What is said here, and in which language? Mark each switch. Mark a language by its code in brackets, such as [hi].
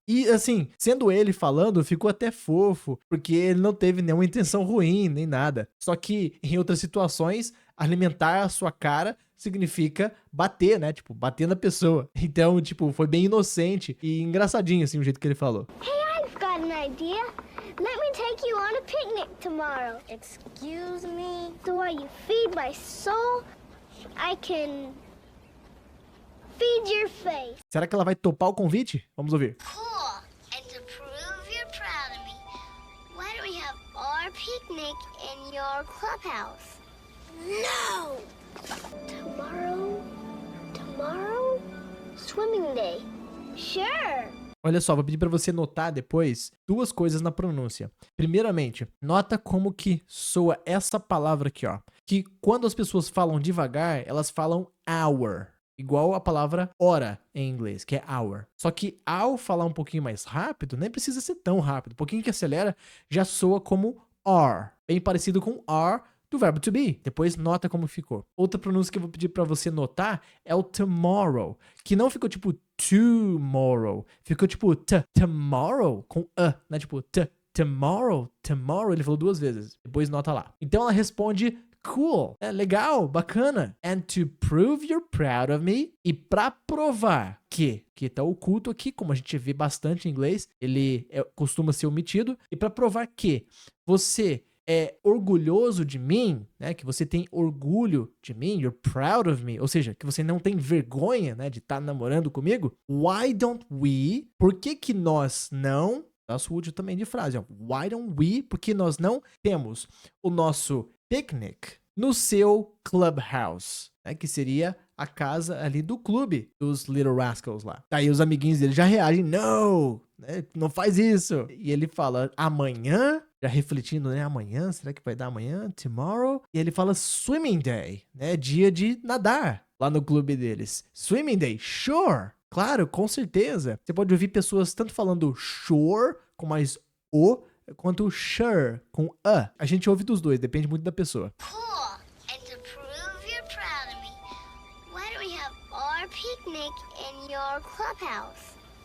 [pt] E assim, sendo ele falando, ficou até fofo, porque ele não teve nenhuma intenção ruim, nem nada. Só que em outras situações, alimentar a sua cara significa bater, né? Tipo, bater na pessoa. Então, tipo, foi bem inocente e engraçadinho, assim, o jeito que ele falou. [en] Hey, I've got an idea. Let me take you on a picnic tomorrow. Excuse me? So while you feed my soul, I can feed your face. [pt] Será que ela vai topar o convite? Vamos ouvir. [en] Cool. And to prove you're proud of me, why don't we have our picnic in your clubhouse? No! Tomorrow, Tomorrow? Swimming day. Sure. [pt] Olha só, vou pedir pra você notar depois duas coisas na pronúncia. Primeiramente, nota como que soa essa palavra aqui, ó. Que quando as pessoas falam devagar, elas falam hour. Igual a palavra hora em inglês, que é hour. Só que ao falar um pouquinho mais rápido, nem precisa ser tão rápido. Um pouquinho que acelera, já soa como are. Bem parecido com are do verbo to be. Depois nota como ficou. Outra pronúncia que eu vou pedir pra você notar é o tomorrow, que não ficou tipo tomorrow. Ficou tipo tomorrow com né? Tipo tomorrow. Ele falou duas vezes. Depois nota lá. Então ela responde cool, é legal, bacana. [en] And to prove you're proud of me. [pt] E pra provar que tá oculto aqui, como a gente vê bastante em inglês, ele costuma ser omitido. E pra provar que você é orgulhoso de mim, né? Que você tem orgulho de mim, [en] you're proud of me. [pt] Ou seja, que você não tem vergonha, né? De estar namorando comigo. [en] Why don't we? [pt] Por que nós não? Nosso útil também de frase, ó. [en] Why don't we? [pt] Porque nós não temos o nosso picnic no seu clubhouse, né, que seria a casa ali do clube dos Little Rascals lá. Aí os amiguinhos dele já reagem, não, né, não faz isso. E ele fala, amanhã, já refletindo, né, amanhã, será que vai dar amanhã? Tomorrow? E ele fala swimming day, né, dia de nadar lá no clube deles. [en] Swimming day, sure. [pt] Claro, com certeza. Você pode ouvir pessoas tanto falando sure, com mais o, quanto sure, com a. A gente ouve dos dois, depende muito da pessoa. [en] Cool. And to prove you're proud of me, why don't we have our picnic in your clubhouse?